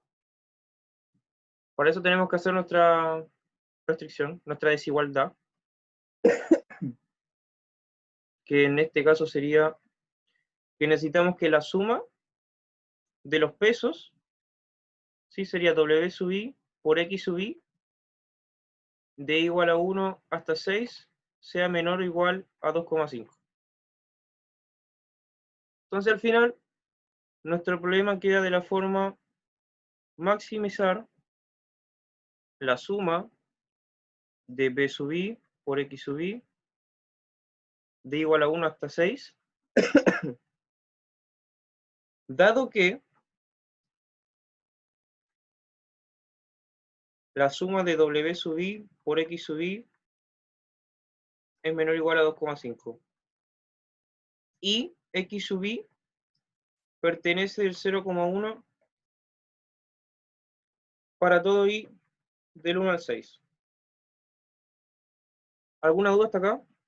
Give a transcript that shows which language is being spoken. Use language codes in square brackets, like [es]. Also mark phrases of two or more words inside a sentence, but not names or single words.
[es] Para eso tenemos que hacer nuestra restricción, nuestra desigualdad, que en este caso sería que necesitamos que la suma de los pesos, ¿sí? Sería W sub i por X sub i, de igual a 1 hasta 6, sea menor o igual a 2,5. Entonces al final, nuestro problema queda de la forma maximizar la suma de B sub i por X sub i, de igual a 1 hasta 6, dado que la suma de W sub i por X sub i es menor o igual a 2,5. Y X sub i pertenece del 0,1 para todo i del 1 al 6. ¿Alguna duda hasta acá?